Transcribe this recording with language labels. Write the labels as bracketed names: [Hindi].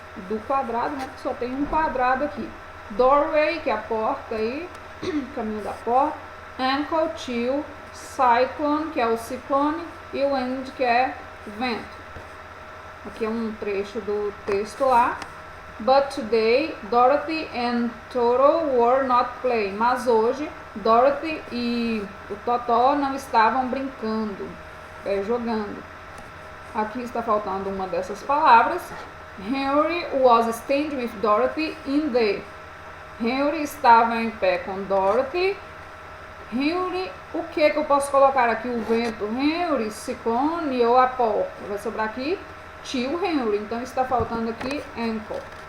[Portuguese] Do quadrado, né, que só tem um quadrado aqui. Doorway, que é a porta aí, caminho da porta. Uncle, tio. Cyclone, que é o ciclone. E wind, que é vento. Aqui é um trecho do texto lá. [English] But today, Dorothy and Toto were not playing. [Portuguese] Mas hoje, Dorothy e o Totó não estavam brincando, jogando. Aqui está faltando uma dessas palavras. [English] Henry was standing with Dorothy in the. [Portuguese] Henry estava em pé com Dorothy. Henry, o que eu posso colocar aqui? O vento, Henry, ciclone ou a porta? Vai sobrar aqui tio Henry, então está faltando aqui uncle.